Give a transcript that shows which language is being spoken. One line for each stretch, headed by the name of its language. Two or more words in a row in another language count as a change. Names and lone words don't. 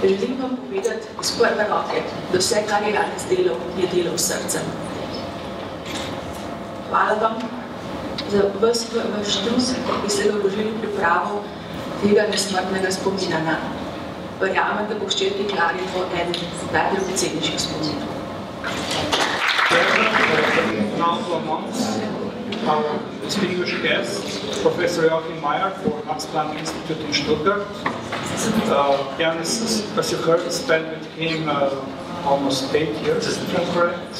Slovenian: Želim vam povedati iz prve roke, da vse, kar je Janez delal, je delal s srcem. Hvala vam za vaš trud, ki ste ga vložili v pripravo tega nesmrtnega spomina na. Verjamem, da bo hčerki Klari to eden najdragocenejših spominov.
English: Now to announce our distinguished guest, Professor Joachim Meyer for Max Planck Institute in Stuttgart. Janez, as you heard, spent with him almost 8 years, if I'm correct.